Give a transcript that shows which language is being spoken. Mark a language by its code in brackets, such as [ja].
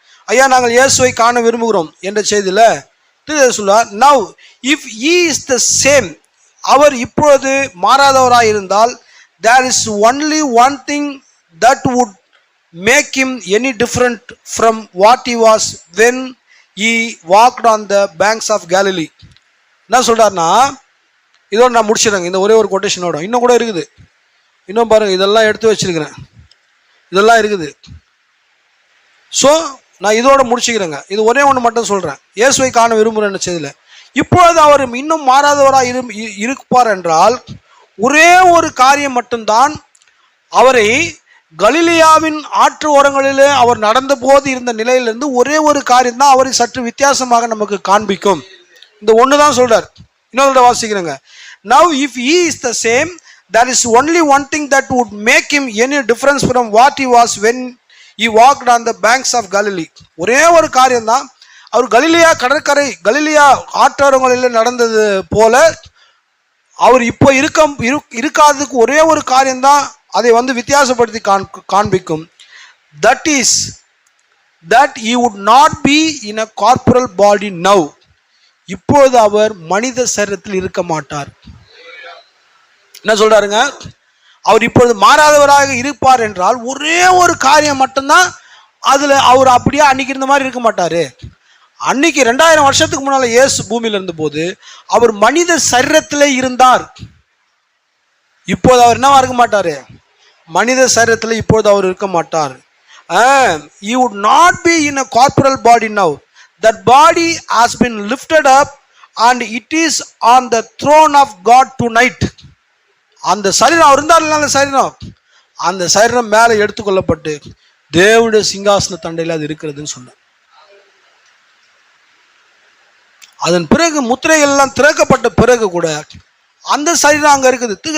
[ta] ஐயா, நாங்கள் இயேசுவை காண விரும்புகிறோம் என்ற செய்தியில் தீர்க்கதரிசி சொல்லுவார், [en] now if he is the same, [ta] அவர் இப்பொழுது மாறாதவராக இருந்தால், [en] there is only one thing that would make him any different from what he was when he walked on the banks of Galilee. [ta] என்ன சொல்றாருன்னா, இதோட நான் முடிச்சிடுறேங்க இந்த ஒரே ஒரு கொட்டேஷனோட. இன்னும் கூட இருக்குது, இன்னும் பாருங்க, இதெல்லாம் எடுத்து வச்சிருக்கிறேன், இதெல்லாம் இருக்குது. ஸோ நான் இதோட முடிச்சுக்கிறேங்க. இது ஒரே ஒன்று மட்டும் சொல்கிறேன், இயேசுவை காண விரும்புகிறேன்னு செய்தியில். இப்பொழுது அவர் இன்னும் மாறாதவராக இருப்பார் என்றால் ஒரே ஒரு காரியம் மட்டும்தான் அவரை கலிலியாவின் ஆற்று ஓரங்களிலே அவர் நடந்த போது இருந்த நிலையிலிருந்து ஒரே ஒரு காரியம் தான் அவரை சற்று வித்தியாசமாக நமக்கு காண்பிக்கும். இந்த ஒன்று தான் சொல்றார். இன்னொரு வாசிக்கிறேங்க. [en] Now if he is the same, there is only one thing that would make him any difference from what he was when he walked on the banks of Galilee. [ta] ஒரே ஒரு காரியம் தான், அவர் கலிலியா கடற்கரை கலிலியா ஆற்றோரங்களில் நடந்தது போல அவர் இப்போ இருக்காததுக்கு ஒரே ஒரு காரியம்தான் அதை வந்து வித்தியாசப்படுத்தி காண்பிக்கும். [en] That is that he would not be in a corporal body now. [ta] இப்போது அவர் மனித சரீரத்தில் இருக்க மாட்டார். என்ன சொல்றாருங்க, அவர் இப்பொழுது மாறாதவராக இருப்பார் என்றால் ஒரே ஒரு காரியம் மட்டும்தான், அதுல அவர் அப்படியே அன்னைக்கு இருந்த மாதிரி இருக்க மாட்டாரு. அன்னைக்கு 2000 வருஷத்துக்கு முன்னால இயேசு பூமியில இருந்த போது அவர் மனித சரீரத்திலே இருந்தார். இப்போது அவர் என்னவா இருக்க மாட்டாரு, மனித சரீரத்தில் இப்போது அவர் இருக்க மாட்டார். [en] He would not be in a corporal body now. That body has been lifted up and it is on the throne of God tonight. [ta] அந்த சரீரம் அவர் இருந்தார், அந்த சரீரம் மேலே எடுத்துக்கொள்ளப்பட்டு தேவனுடைய சிங்காசன தண்டையில் அது இருக்கிறதுன்னு சொன்னார். அதன் பிறகு முத்திரைகள் எல்லாம் திறக்கப்பட்ட பிறகு கூட அந்த சரீரம் அங்கே இருக்குது.